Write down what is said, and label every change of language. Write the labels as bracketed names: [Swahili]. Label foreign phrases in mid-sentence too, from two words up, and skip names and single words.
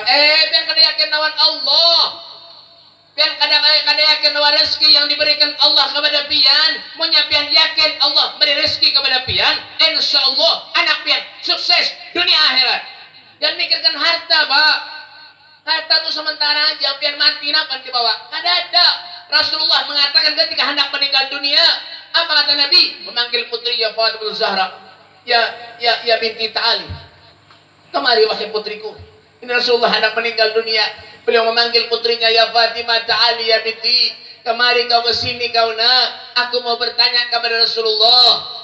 [Banjar] Biar kada yakin lawan Allah. Biar kada yakin lawan rezeki yang diberikan Allah kepada pian. Munya pian yakin Allah beri rezeki kepada pian, insyaallah anak pian sukses dunia akhirat. Jangan mikirkan harta Pak. Harta itu sementara aja, pian mati napa dibawa? Kada ada. [Indonesian] Rasulullah mengatakan ketika hendak meninggal dunia, apa kata Nabi? Memanggil putrinya Fatimah Zahra. [Arabic] Ya binti Ta'ali. [Indonesian] Kemari wahai putriku. Ini Rasulullah hendak meninggal dunia. Beliau memanggil putrinya, [Arabic] ya Fatimah Ta'ali ya binti. [Indonesian] Kemari kau ke sini kau nak. Aku mau bertanya kepada Rasulullah.